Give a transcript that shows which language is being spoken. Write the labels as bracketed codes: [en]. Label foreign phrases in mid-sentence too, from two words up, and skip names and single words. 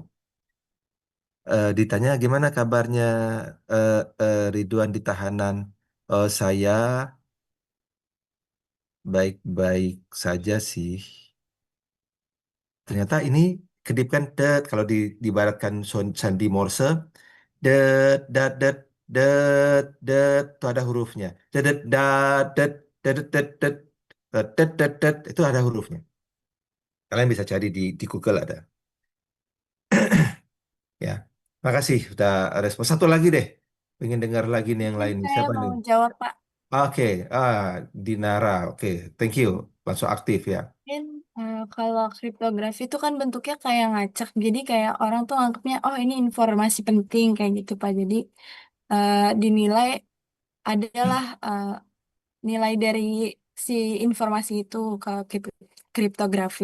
[id] Ditanya gimana kabarnya Ridwan di tahanan. Saya baik-baik saja sih. Ternyata ini kedipkan det kalau dibaratkan sandi Morse det dat det det det itu ada hurufnya. Det det dat det det det det det det det det itu ada hurufnya. Kalian bisa cari di Google ada. Ya. Makasih sudah respon. Satu lagi deh. Pengen dengar lagi nih yang lain nih. Saya Siapa mau nih? jawab Pak. Oke, Dinara. Oke, [en] thank you. [id] Langsung aktif ya. Mungkin kalau kriptografi itu kan bentuknya kayak ngacak, jadi kayak orang tuh anggapnya oh ini informasi penting kayak gitu Pak. Jadi dinilai adalah nilai dari si informasi itu ke kriptografi.